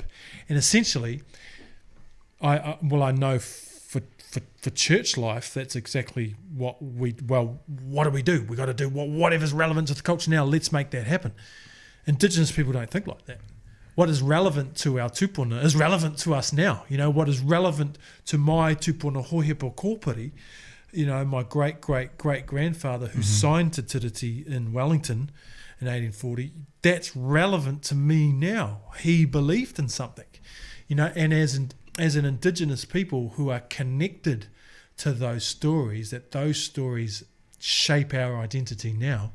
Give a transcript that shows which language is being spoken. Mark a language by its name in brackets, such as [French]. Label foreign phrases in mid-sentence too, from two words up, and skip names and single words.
[English] And essentially, I know for church life, that's exactly what do we do? We got to do whatever's relevant to the culture now. Let's make that happen. Indigenous people don't think like that. What is relevant to our tupuna is relevant to us now. What is relevant to my tupuna hohepo kōpiri, my great-great-great-grandfather who signed Te Tiriti in Wellington in 1840, that's relevant to me now. He believed in something, and as an Indigenous people who are connected to those stories, that those stories shape our identity now.